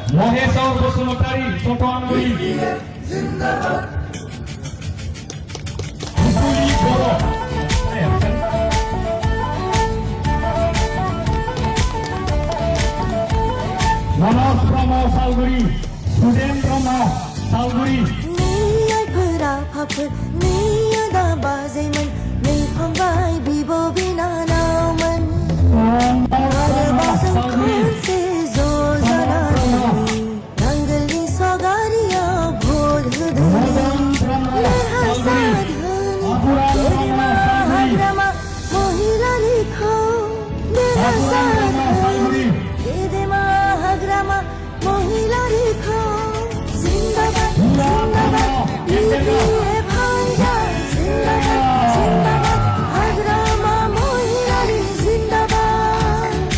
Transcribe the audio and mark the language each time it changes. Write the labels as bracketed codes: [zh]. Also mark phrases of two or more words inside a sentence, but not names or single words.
[brx] মহেশ্বর বসুমতারি ছোট আঙ্গুলি বড় মনোজ ব্রহ্ম শালগুড়ি সুদেন ব্রহ্ম শালগুড়ি फोरा फाफोर नैया बाजैमोन नै फंबाय बिब' बिनानावमोन आरो बाजों खनसे ज' जानानै नांगोलनि सावगारियाव भट होदोंमोन देरहासार होन गेदेमा हाग्रामा महिलारिखौ देरहासार होन गेदेमा हाग्रामा महिलारिखौ जिन्दाबाद जिन्दाबाद BPF हानजा जिन्दाबाद जिन्दाबाद हाग्रामा महिलारि जिन्दाबाद